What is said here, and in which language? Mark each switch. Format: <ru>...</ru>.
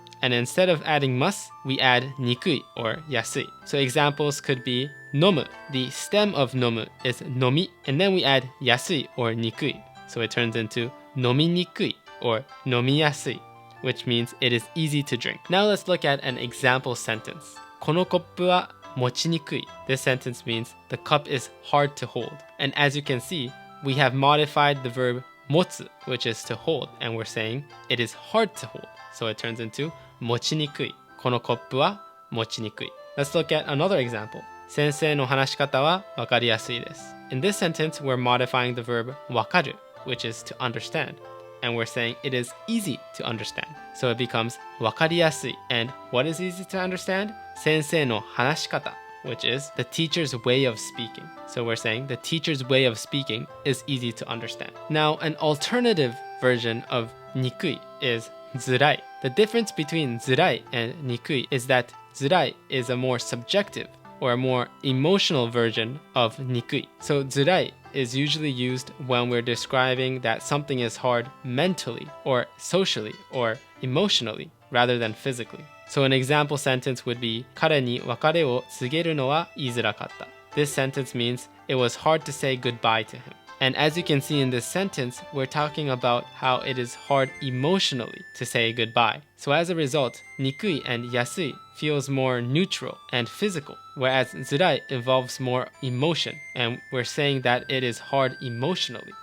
<en>And instead of adding must, we add にくい or 安い. So examples could be 飲む. The stem of 飲む is 飲み, and then we add 安い or にくい. So it turns into 飲みにくい or 飲みやすい, which means it is easy to drink. Now let's look at an example sentence.</en> <ja>このコップは持ちにくい.</ja> <en>This sentence means the cup is hard to hold. And as you can see, we have modified the verb 持つ, which is to hold, and we're saying it is hard to hold. So it turns into 持ちにくい.</en> <ja>このコップは持ちにくい.</ja> <en>Let's look at another example.</en> <ja>先生の話し方はわかりやすいです.</ja> <en>In this sentence, we're modifying the verb わかる, which is to understand. And we're saying it is easy to understand. So it becomes わかりやすい. And what is easy to understand?</en> <ja>先生の話し方,</ja> <en>which is the teacher's way of speaking. So we're saying the teacher's way of speaking is easy to understand. Now, an alternative version of にくい is づらい. The difference between づらい and にくい is that づらい is a more subjective or a more emotional version of にくい. So づらい is usually used when we're describing that something is hard mentally or socially or emotionally rather than physically. So an example sentence would be</en> <ja>彼に別れを告げるのは言いづらかった.</ja> <en>This sentence means it was hard to say goodbye to him. And as you can see in this sentence, we're talking about how it is hard emotionally to say goodbye. So as a result, にくい and 安い feels more neutral and physical, whereas づらい involves more emotion, and we're saying that it is hard emotionally.</en>